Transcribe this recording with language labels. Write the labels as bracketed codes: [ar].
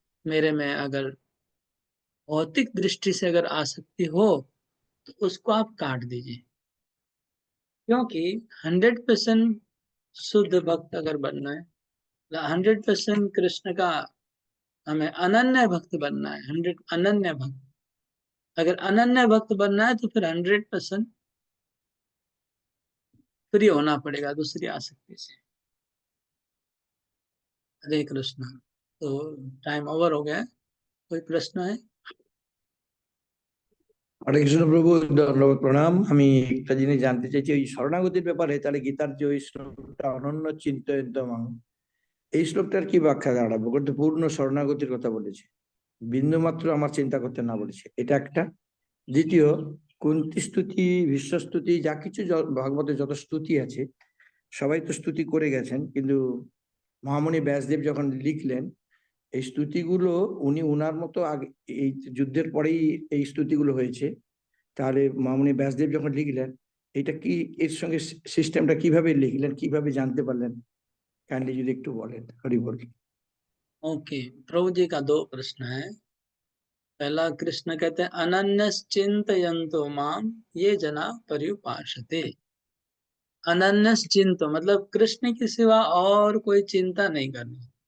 [hi] मेरे में अगर भौतिक दृष्टि से अगर आसक्ति हो तो उसको आप काट दीजिए, क्योंकि 100% शुद्ध भक्त अगर बनना है, 100% कृष्ण का हमें अनन्य भक्त बनना है, 100 अनन्य भक्त, अगर अनन्य भक्त बनना है तो फिर 100% फ्री होना पड़ेगा दूसरी आसक्ति से। हरे कृष्ण। तो टाइम ओवर हो गया है, कोई प्रश्न है? [bn] হরে কৃষ্ণ প্রভু, ধন্যবাদ, প্রণাম। আমি একটা জিনিস জানতে চাইছি, ওই শরণাগতির ব্যাপারে তাহলে গীতার যে ওই শ্লোকটা অনন্য চিন্তয়ন্তমাং, এই শ্লোকটার কি ব্যাখ্যা দাঁড়াবো? কিন্তু পূর্ণ শরণাগতির কথা বলেছে, বিন্দুমাত্র আমার চিন্তা করতে না বলেছে, এটা একটা। দ্বিতীয়, কুন্তি স্তুতি, ভীষ্ম স্তুতি, যা কিছু ভাগবতের যত স্তুতি আছে সবাই তো স্তুতি করে গেছেন, কিন্তু মহামুনি ব্যাসদেব যখন লিখলেন এই স্তুতিগুলো, উনি উনার মতো আগে এই যুদ্ধের পরেই এই স্তুতিগুলো হয়েছে, তাহলে মহামুনি ব্যাসদেব যখন লিখলেন এটা কি, এর সঙ্গে সিস্টেমটা কিভাবে লিখলেন, কিভাবে জানতে পারলেন? কাইন্ডলি যদি একটু বলেন। হরি বল। [hi] ओके, प्रभु जी का 2 प्रश्न है। पहला, कृष्ण कहते हैं [sa] अनन्यश्चिन्तयन्तो माम ये जना पर्युपासते। [hi] अनन्यश्चिंतो मतलब कृष्ण के सिवा और कोई चिंता नहीं करना।